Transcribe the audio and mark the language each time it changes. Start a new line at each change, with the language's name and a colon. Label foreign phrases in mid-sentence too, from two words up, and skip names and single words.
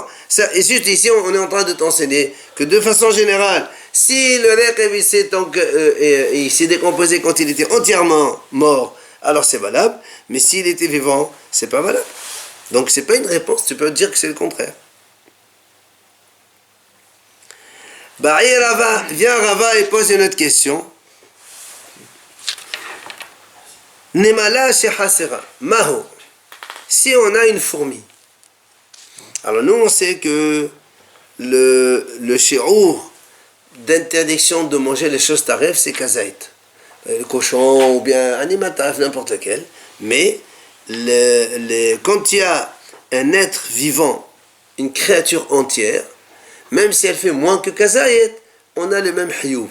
French: Ça, et juste ici on est en train de t'enseigner que de façon générale, si le rêve il s'est décomposé quand il était entièrement mort, alors c'est valable. Mais s'il était vivant, c'est pas valable. Donc c'est pas une réponse. Tu peux dire que c'est le contraire. Viens Rava et pose une autre question.
Aramaic: Nemala shehasera. Maho.
French: Si on a une fourmi. Alors nous on sait que le shi'ur d'interdiction de manger les choses taref c'est kazaït. Le cochon ou bien animal taref, n'importe lequel. Mais quand il y a un être vivant, une créature entière, même si elle fait moins que Kazayet, on a le même hiyub.